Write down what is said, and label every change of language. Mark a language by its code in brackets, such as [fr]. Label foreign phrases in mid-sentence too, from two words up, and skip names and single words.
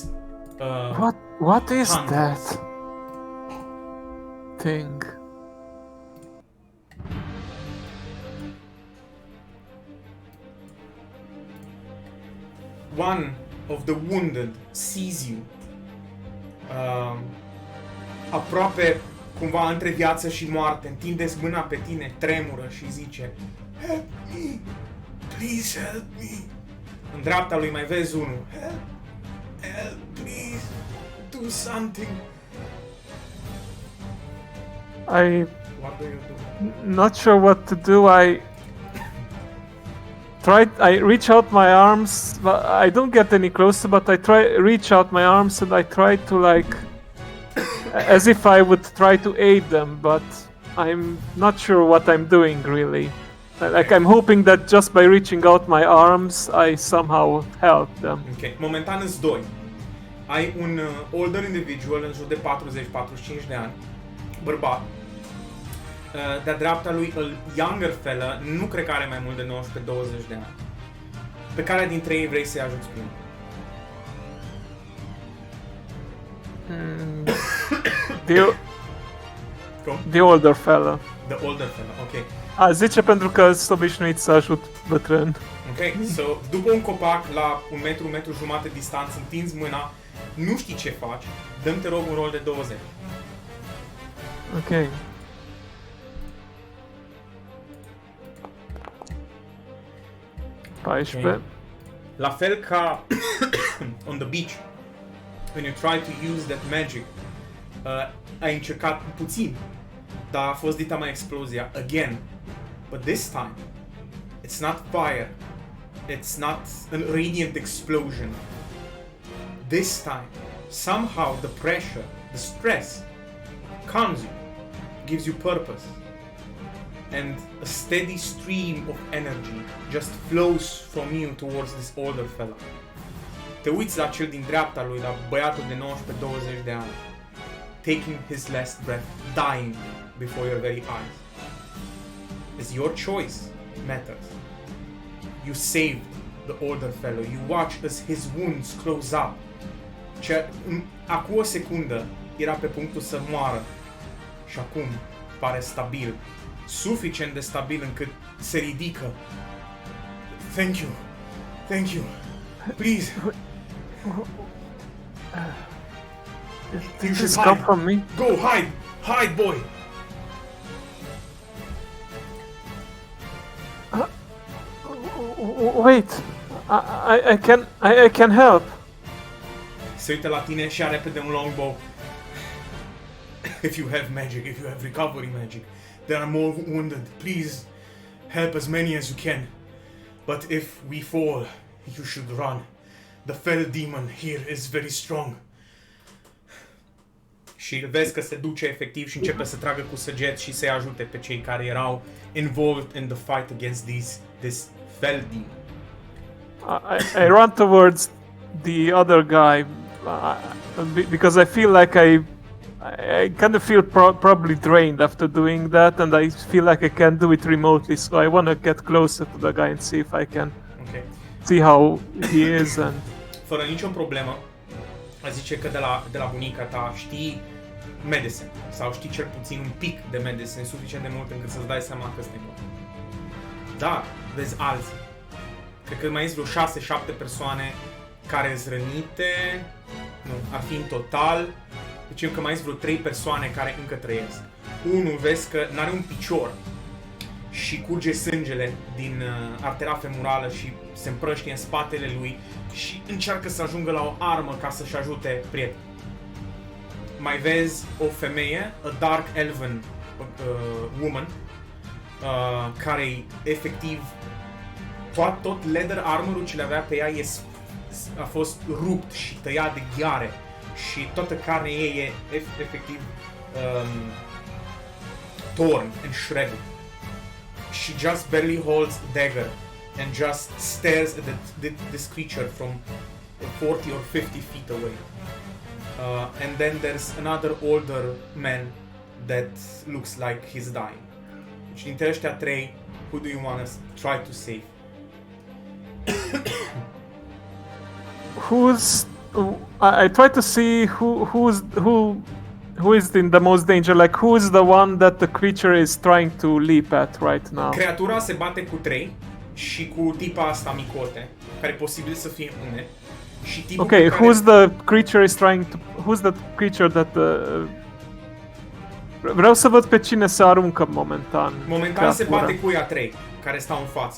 [en] What is hunters. that thing? One of the wounded sees you, [ro] aproape cumva între viață și moarte, întindeți mâna pe tine, tremură și zice: [en] "Help me! Please help me!" [ro] În dreapta lui mai vezi unul: [en] "Help! Help, please! Do something!" What do you do? Not sure what to do. I reach out my arms, but I don't get any closer, but I reach out my arms and I try to like as if I would try to aid them, but I'm not sure what I'm doing really. Like I'm hoping that just by reaching out my arms, I somehow help them. [ro] Ok, momentan îți doi. Ai un [en] older individual [ro] în jur de 40-45 de ani, bărbat. De-a dreapta lui, [en] younger fella, [ro] nu cred că are mai mult de 19-20 de ani. Pe care dintre ei vrei să-i ajuți primul? [en] The older fella. The older fella, ok. [ro] Zice pentru că sunt obișnuit să ajut bătrân. [en] Ok, so, [ro] după un copac la un metru jumate distanță, întinzi mâna, nu știi ce faci, dă-mi te rog un rol de 20. [en] Ok. Okay. [ro] La fel ca [en] on the beach, when you try to use that magic, [ro] ai încercat puțin, dar a fost dita mai explozia, [en] again. But this time, it's not fire, it's not a radiant explosion. This time, somehow the pressure, the stress, calms you, gives you purpose. And a steady stream of energy just flows from you towards this older fella. [ro] Te uiți la cel din dreapta lui, la băiatul de 19-20 de ani, [en] taking his last breath, dying before your very eyes. As your choice matters. You saved the older fellow. You watch as his wounds close up. [ro] Acum o secundă era pe punctul să moară și acum pare stabil. Suficient de stabil încât se ridică. [en] Thank you. Thank you. Please. Did this come from me? Go, hide. Hide, boy. Wait. I can help. [ro] Se uită la tine și are repede un longbow. [en] If you have magic, if you have recovery magic, there are more wounded. Please help as many as you can. But if we fall, you should run. The fell demon here is very strong. [ro] Și vezi că se duce efectiv și începe să tragă cu săgeți și să-i ajute pe cei care erau [en] involved in the fight against this fell demon. I run towards the other guy because I feel like I kind of feel probably drained after doing that, and I feel like I can't do it remotely, so I want to get closer to the guy and see if I can see how he is. And [ro] fără nicio problemă, a zice că de la bunica ta știi medicine, sau știi cel puțin un pic de medicine, suficient de mult încât să-ți dai seama că este bun. Dar vezi alții. Cred că mai sunt vreo 6-7 persoane care sunt rănite, nu, ar fi în total. Zicem că mai sunt vreo 3 persoane care încă trăiesc. Unul vezi că n-are un picior și curge sângele din artera femurală și se împrăștie în spatele lui și încearcă să ajungă la o armă ca să-și ajute prietenul. Mai vezi o femeie, [en] a dark elven woman, [ro] care efectiv tot [en] leather armor- [ro] ul ce le avea pe ea a fost rupt și tăiat de ghiare și toată carnea ei e efectiv [en] torn and shredded. She just barely holds a dagger and just stares at this creature from 40 or 50 feet away. And then there's another older man that looks like he's dying. [ro] Deci dintre ăștia 3, [en] who do you want to try to save? who's I try to see who is in the most danger. Like who is the one that the creature is trying to leap at right now? [ro] Creatura se bate cu 3 și cu tipa asta micote, care e posibil să fie une. Și tipul [en] Okay, [ro] pe care... [en] who's the creature is trying to? Who's the creature that [ro] vreau să văd pe cine se aruncă momentan. Momentan se bate cu ea 3, care stau în față.